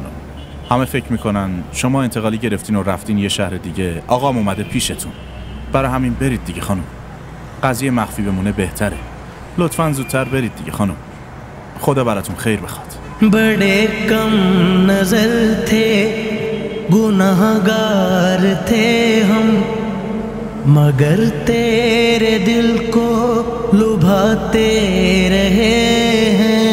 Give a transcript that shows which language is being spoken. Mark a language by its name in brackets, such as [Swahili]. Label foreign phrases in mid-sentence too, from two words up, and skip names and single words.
[Persian] همه فکر میکنن شما انتقالی گرفتین و رفتین یه شهر دیگه، آقام اومده پیشتون. برای همین برید دیگه خانم. قضیه مخفی بمونه بهتره. لطفاً زودتر برید دیگه خانم. خدا براتون خیر بخواد. [Hindi] बड़े कम नजर थे, गुनाहगार थे हम, मगर तेरे दिल को लुभाते रहे हैं.